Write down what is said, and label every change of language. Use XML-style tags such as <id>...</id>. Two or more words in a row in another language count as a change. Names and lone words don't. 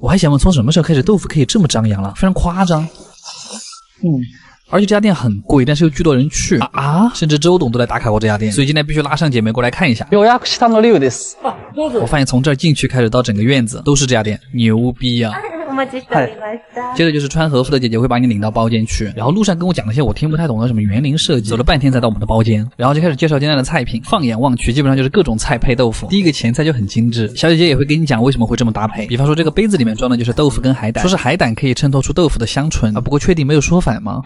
<zh>我还想问，从什么时候开始豆腐可以这么张扬了？非常夸张。而且这家店很贵，但是又巨多人去甚至周董都来打卡过这家店，所以今天必须拉上姐妹过来看一下。我发现从这儿进去开始到整个院子都是这家店，牛逼啊！</zh> <ja>持ちしておりました。</ja> <zh>接着就是穿和服的姐姐会把你领到包间去，然后路上跟我讲了些我听不太懂的什么园林设计，走了半天才到我们的包间，然后就开始介绍今天的菜品。放眼望去，基本上就是各种菜配豆腐。第一个前菜就很精致，小姐姐也会跟你讲为什么会这么搭配。比方说这个杯子里面装的就是豆腐跟海胆，说是海胆可以衬托出豆腐的香醇啊，不过确定没有说反吗？</zh>